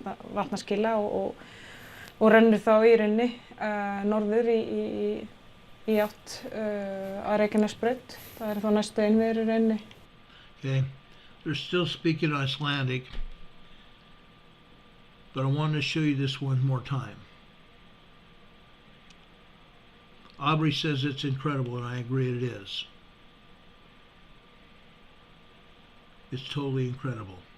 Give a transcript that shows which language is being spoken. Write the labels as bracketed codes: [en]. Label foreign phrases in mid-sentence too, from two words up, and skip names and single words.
[is] vatnaskila og rennur þá í rauninni norður í í átt að Reykjanesbraut. Það þá næstu innviðir í rauninni. [en] Okay, they're still speaking Icelandic, but I want to show you this one more time. Aubrey says it's incredible, and I agree it is. It's totally incredible.